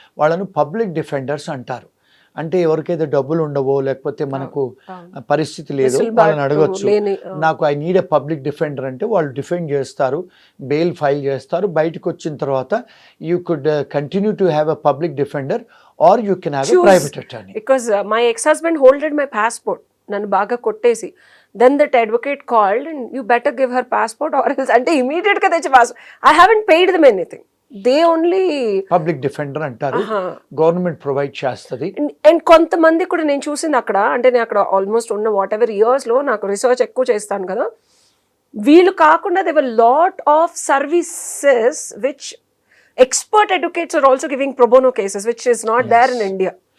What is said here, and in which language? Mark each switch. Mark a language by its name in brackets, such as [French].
[Telugu] వాళ్ళను public defenders అంటారు. అంటే ఎవరికైతే డబ్బులు ఉండవో లేకపోతే మనకు పరిస్థితి లేదు వాళ్ళని అడగచ్చు, నాకు [English] I need a public defender [Telugu] అంటే వాళ్ళు డిఫెండ్ చేస్తారు, బెయిల్ ఫైల్ చేస్తారు. బయటకు వచ్చిన తర్వాత [English] You could continue to have a public defender or you can have a private attorney. Because my ex husband holded my passport, [Telugu] నన్ను బాగా కొట్టేసి, [English] then that advocate called and you better give her passport or else, [Telugu] అంటే immediate గా తెచ్చి passport. [English] I haven't paid them anything, they only [Telugu] public defender అంటారు, government provide చేస్తుంది. And కొంతమంది కూడా నేను చూసింది అక్కడ, అంటే నేను అక్కడ ఆల్మోస్ట్ ఉన్న వాట్ ఎవర్ ఇయర్స్ లో నాకు రీసెర్చ్ ఎక్కువ చేస్తాను కదా, వీళ్ళు కాకుండా [English] there were lot of services which expert advocates are also giving pro bono cases, which is not there in India.